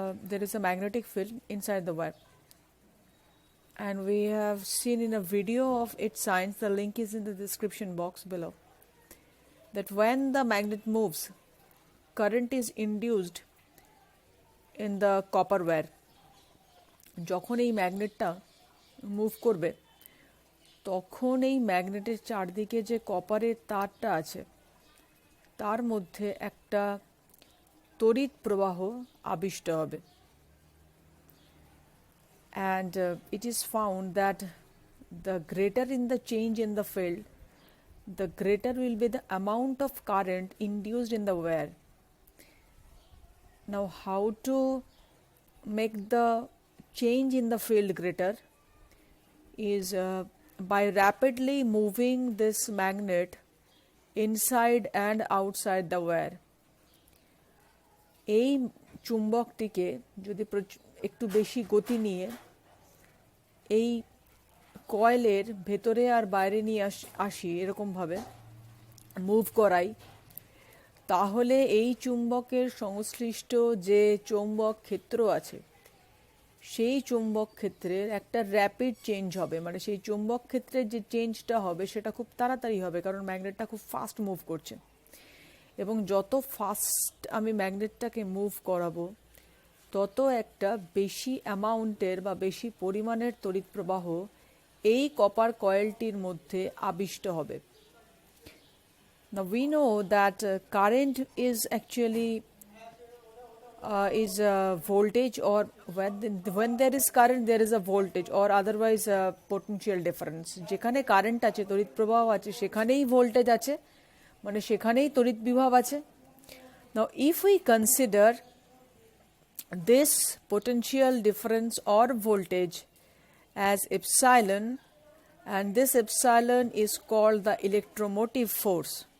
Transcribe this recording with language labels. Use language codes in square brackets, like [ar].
[en] There is a magnetic field inside the wire, and we have seen in a video of its science, the link is in the description box below, that when the magnet moves, current is induced in the copper wire. [bn] যখন এই ম্যাগনেটটা move করবে তখন এই ম্যাগনেটের চারদিকে যে কপারের তারটা আছে তার মধ্যে একটা তড়িৎ প্রবাহ আবিষ্ট হবে. [en] And it is found that the greater in the change in the field, the greater will be the amount of current induced in the wire. Now, how to make the change in the field greater is by rapidly moving this magnet inside and outside the wire. [bn] এই চুম্বকটিকে যদি একটু বেশি গতি নিয়ে এই কয়েলের ভেতরে আর বাইরে নিয়ে আসি, এরকমভাবে মুভ করাই, তাহলে এই চুম্বকের সংশ্লিষ্ট যে চৌম্বক ক্ষেত্র আছে সেই চৌম্বক ক্ষেত্রের একটা র্যাপিড চেঞ্জ হবে. মানে সেই চৌম্বক ক্ষেত্রের যে চেঞ্জটা হবে সেটা খুব তাড়াতাড়ি হবে, কারণ ম্যাগনেটটা খুব ফাস্ট মুভ করছে. এবং যত ফাস্ট আমি ম্যাগনেটটাকে মুভ করাবো তত একটা বেশি অ্যামাউন্টের বা বেশি পরিমাণের তড়িৎ প্রবাহ এই কপার কয়েলটির মধ্যে আবিষ্ট হবে. [en] Now we know that current is actually is voltage, or when there is current there is a voltage, or otherwise potential difference. [bn] যেখানে কারেন্ট আছে, তড়িৎ প্রবাহ আছে, সেখানেই ভোল্টেজ আছে, মানে সেখানেই তড়িৎ বিভব আছে. [en] Now if we consider this potential difference or voltage as epsilon, and this epsilon is called the electromotive force.